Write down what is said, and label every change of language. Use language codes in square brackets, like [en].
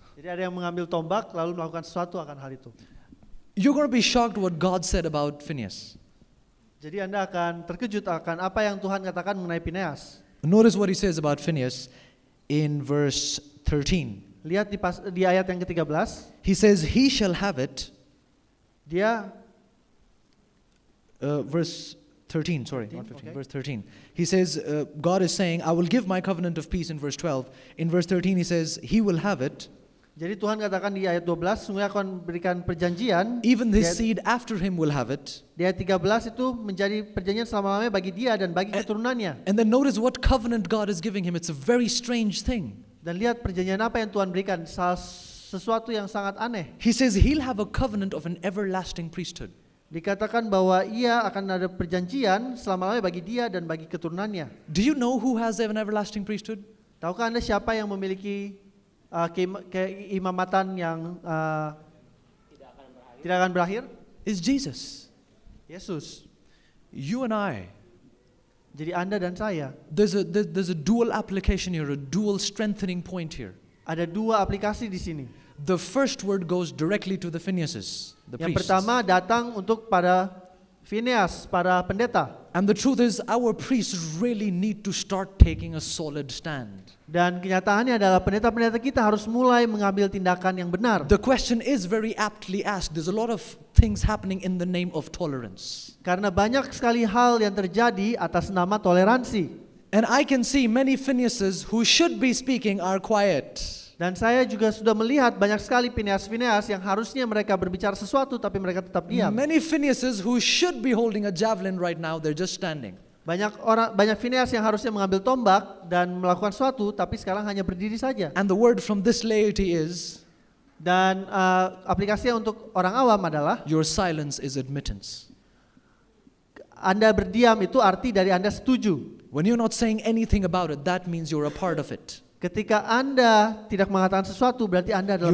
[id] Jadi ada yang mengambil tombak lalu melakukan sesuatu akan hal itu. [en] You're going to be shocked what God said about Phinehas. [id] Jadi Anda akan terkejut akan apa yang Tuhan katakan mengenai Pinehas. [en] Notice what he says about Phinehas in verse 13. [id] Lihat di ayat yang ke-13, [en] He says, he shall have it, [id] dia [en] verse 13, sorry, not 15, okay. verse 13. He says, God is saying, I will give my covenant of peace in verse 12. In verse 13 he says, he will have it, [id] jadi Tuhan katakan di ayat 12, sungguh akan berikan perjanjian. [en] even his [id] Di [en] seed after him will have it. [id] Di ayat 13 itu menjadi perjanjian selama-lamanya bagi dia dan bagi keturunannya. [en] And then notice what covenant God is giving him. It's a very strange thing. [id] Dan lihat perjanjian apa yang Tuhan berikan, sesuatu yang sangat aneh. [en] He says he'll have a covenant of an everlasting priesthood. [id] Dikatakan bahwa ia akan ada perjanjian selama-lamanya bagi dia dan bagi keturunannya. [en] Do you know who has an everlasting priesthood? [id] Tahukah Anda siapa yang memiliki keimamatan yang tidak akan berakhir? [en] It's Jesus. [id] Yesus. [en] You and I. [id] Jadi Anda dan saya. [en] There's a dual application here, a dual strengthening point here. [id] Ada dua aplikasi di sini. [en] The first word goes directly to the Phineases, the [id] Yang [en] priests. [id] pertama datang untuk para Phinehas, para pendeta. [en] And the truth is, our priests really need to start taking a solid stand. [id] Dan kenyataannya adalah pendeta-pendeta kita harus mulai mengambil tindakan yang benar. [en] The question is very aptly asked. There's a lot of things happening in the name of tolerance. [id] Karena banyak sekali hal yang terjadi atas nama toleransi. [en] And I can see many Phinehas's who should be speaking are quiet. [id] Dan saya juga sudah melihat banyak sekali Fineas-Fineas yang harusnya mereka berbicara sesuatu tapi mereka tetap diam. [en] Many Phinehas's who should be holding a javelin right now, they're just standing. [id] Banyak Fineas yang harusnya mengambil tombak dan melakukan sesuatu tapi sekarang hanya berdiri saja. [en] And the word from this laity is, [id] Dan aplikasinya untuk orang awam adalah [en] your silence is admittance. [id] Anda berdiam itu arti dari Anda setuju. [en] When you're not saying anything about it, that means you're a part of it. [id] Ketika Anda tidak mengatakan sesuatu berarti Anda adalah